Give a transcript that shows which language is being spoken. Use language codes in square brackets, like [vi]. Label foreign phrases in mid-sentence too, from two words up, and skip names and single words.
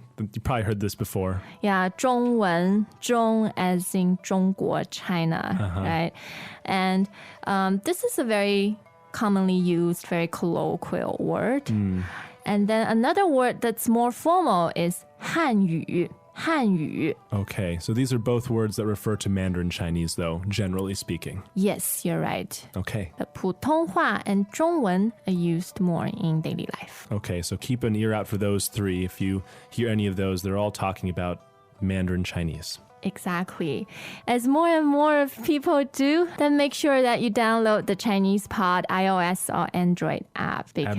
[en] You probably heard this before. Yeah, [zh] 中文, 中 [en] as in [zh] 中国, [en] China, right? And this is a very commonly used, very colloquial word. And then another word that's more formal is 汉语. [zh] 汉语. [en] Okay. So these are both words that refer to Mandarin Chinese, though, generally speaking. Yes, you're right. Okay. But 普通话 and 中文 are used more in daily life. Okay. So keep an ear out for those 3. If you hear any of those, they're all talking about Mandarin Chinese. Exactly. As more and more of people do, then make sure that you download the Chinese Pod iOS or Android app because